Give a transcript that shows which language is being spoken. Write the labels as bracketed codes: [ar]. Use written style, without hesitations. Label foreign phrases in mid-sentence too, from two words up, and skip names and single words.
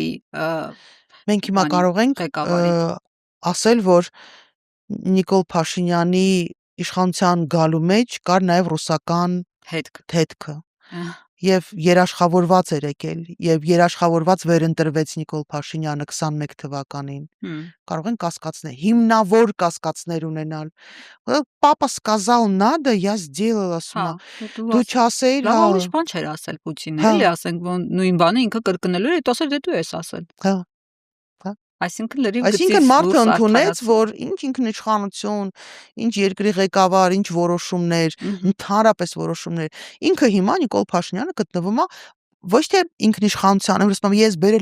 [hy] մենք հիմա կարող ենք ասել, որ Նիկոլ Փաշինյանի իշխանության գալու մեջ կար նաև ռուսական հետքը եւ երաշխավորված էր եկել եւ երաշխավորված վերընտրվեց Նիկոլ Փաշինյանը 21 թվականին կարող են կասկածներ, հիմնավոր կասկածներ ունենալ [ru] папа сказал надо, я сделала, [hy] դու չասեիր, լավ ուրիշ բան չէր ասել Պուտինը, էլի ասենք նույն բանը ինքը կրկնելու էր, ասել դե դու ես ասել։ Այսինքն մարդը ընդունեց, որ ինչ ինքնիշխանություն, ինչ երկրի ղեկավար, ինչ որոշումներ, ընդհանրապես որոշումներ։ Ինքը հիմա Նիկոլ Փաշինյանը գտնվում է ոչ թե ինքնիշխանության, ես բերել